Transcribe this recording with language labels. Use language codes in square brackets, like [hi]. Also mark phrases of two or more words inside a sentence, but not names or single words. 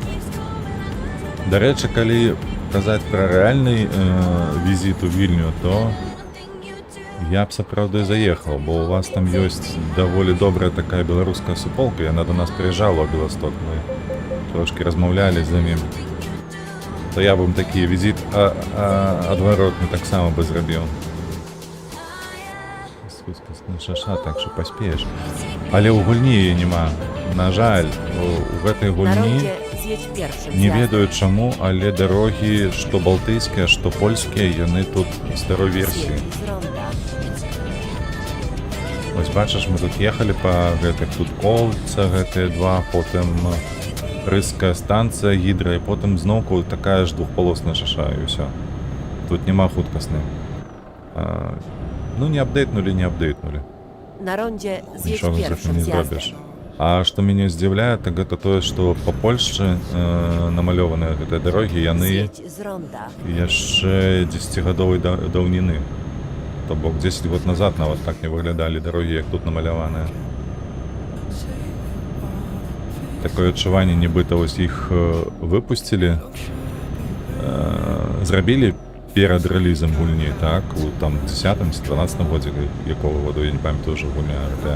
[uk] До речі, [be] калі казаць пра рэальны візіт у Вільню, то я б сапраўды заехаў, бо у вас там ёсць даволі добрая такая беларуская суполка, яна до нас прыязджала ў Беласток, мы трошки размаўлялі з імі. То я б ім такі візіт адваротны таксама бы зрабіў. Хускасны шаша, так що паспееш. Але ў гульні яе няма. На жаль, у гэтай [pl] Na [be] гульні [pl] rondzie zjedź pierwszym [be] не [pl] zjazdem. [be] ведаю чаму, але дарогі, што балтыйскія, што польскія, яны тут старой версіі. [pl] Zjedź z ronda. [be] Вось бачыш, мы тут ехалі па гэтых тут колца, гэтыя два, потым рыская станцыя гідра, і потым зноўку такая ж двухполосная шаша, і ўсё. Тут няма хуткасны. Ну, не апдейтнули. [pl] Na rondzie zjedź [be] Нічога з гэтым [pl] pierwszym [be] не [pl] zjazdem. [be] зробіш. А што мяне здзіўляе, так гэта тое, што па Польшчы намалёваныя гэтыя дарогі, яны [pl] Zjedź z ronda. [be] яшчэ 10гадовай даўніны. То бок 10 год назад нават так не выглядалі дарогі, як тут намаляваныя. Такое адчуванне, нібыта вось іх выпусцілі, зрабілі перад рэлізам гульні, так, у там 10-12 годзе, якого году, я не памятаю ўжо гульня, гэтая.